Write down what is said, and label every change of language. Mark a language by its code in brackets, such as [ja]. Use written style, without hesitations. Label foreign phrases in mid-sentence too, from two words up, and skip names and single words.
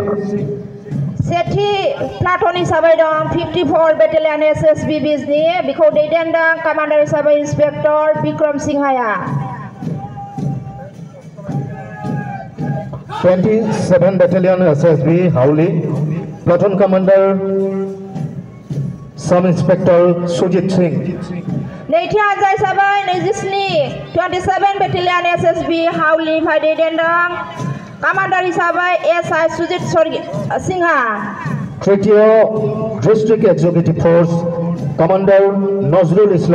[brx] सेथि प्लाटुन हिसाबै दं 54 [en] Battalion SSB Disney [brx] बिखौ दैदेनदों कमान्डार हिसाबै इन्सपेक्टर बिक्रम सिंहाया [en] 27 Battalion SSB Howley Platoon Commander Sub Inspector Sujit Singh. [brx] नैथि हानजा हिसाबै 27 [en] Battalion SSB Howley [brx] निफ्राय दैदेनदों कमान्डार हिसाबै SI सुजित सिंहा [en] तृतीय District Executive Force Commander Nazrul Islam.